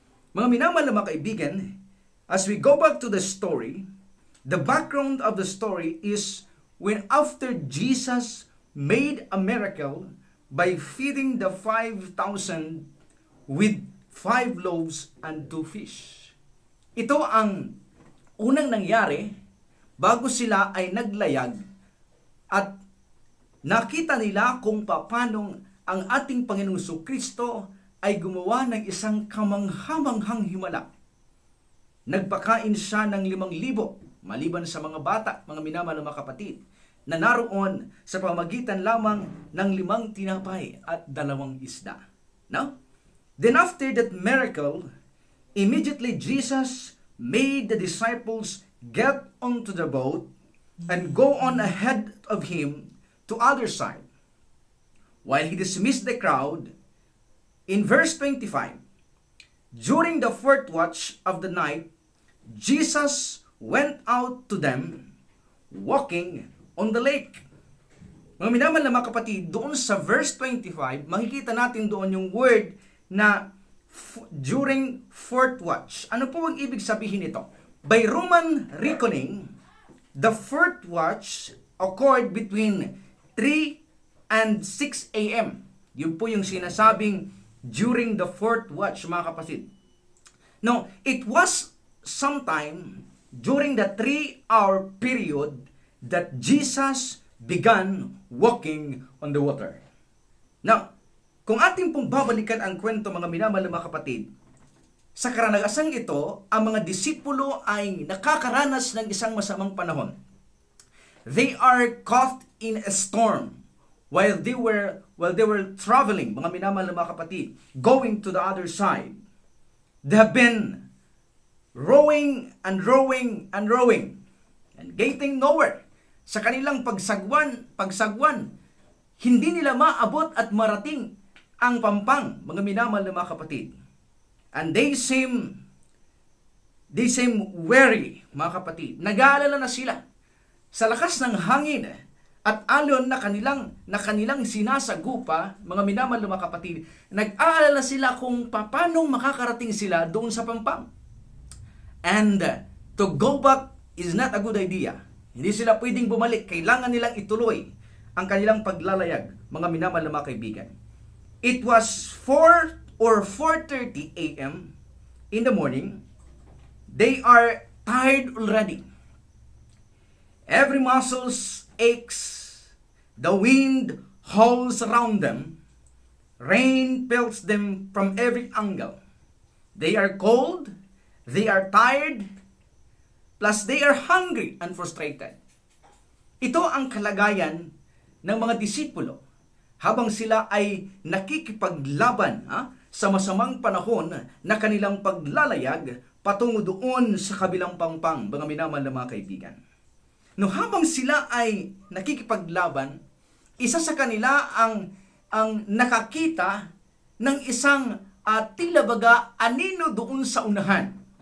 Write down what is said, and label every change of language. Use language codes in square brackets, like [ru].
[tl] Mga minamahal na mga kaibigan, [en] as we go back to the story, the background of the story is when after Jesus made a miracle by feeding the 5,000 with 5 loaves and 2 fish. [tl] Ito ang unang nangyari bago sila ay naglayag at nakita nila kung paano ang ating Panginoong Jesucristo ay gumawa ng isang kamanghamanghang himala. Nagpakain siya ng 5,000 maliban sa mga bata, mga minamahal na mga kapatid, na naroon sa pamagitan lamang ng 5 tinapay at 2 isda. No? [en] Then after that miracle, immediately Jesus made the disciples get onto the boat and go on ahead of him to other side. While he dismissed the crowd, in verse 25, during the 4th watch of the night, Jesus went out to them walking on the lake. [tl] Mga minamahal na mga kapatid, doon sa verse 25, makikita natin doon yung word na [en] during fourth watch. [tl] Ano po ang ibig sabihin nito? [en] By Roman reckoning, the fourth watch occurred between 3 and 6 a.m. [tl] Yun po yung sinasabing [en] during the fourth watch, [tl] mga kapatid. [en] No, it was sometime during the 3-hour period that Jesus began walking on the water. [tl] Now, kung ating pong babalikan ang kwento, mga minamahal na mga kapatid, sa karanasang ito, ang mga disipulo ay nakakaranas ng isang masamang panahon. [en] They are caught in a storm while they were traveling, [tl] mga minamahal na mga kapatid, [en] going to the other side. They have been rowing and rowing and rowing and getting nowhere. [tl] Sa kanilang pagsagwan, hindi nila maabot at marating ang pampang, mga minamahal na mga kapatid. [en] And they seem weary, [tl] mga kapatid. Nag-aalala na sila sa lakas ng hangin at alon na kanilang sinasagupa, mga minamahal na mga kapatid. Nag-aalala sila kung paano makakarating sila doon sa pampang. [en] And to go back is not a good idea. [tl] Hindi sila pwedeng bumalik. Kailangan nilang ituloy ang kanilang paglalayag, mga minamahal na mga kaibigan. [en] It was 4 or 4:30 a.m. in the morning. They are tired already. Every muscle aches. The wind howls around them. Rain pelts them from every angle. They are cold. They are tired. Plus they are hungry and frustrated. [tl] Ito ang kalagayan ng mga disipulo habang sila ay nakikipaglaban sa masamang panahon na kanilang paglalayag patungo doon sa kabilang pampang, mga minamahal na mga kaibigan. No, habang sila ay nakikipaglaban, isa sa kanila ang nakakita ng isang tila baga anino doon sa unahan.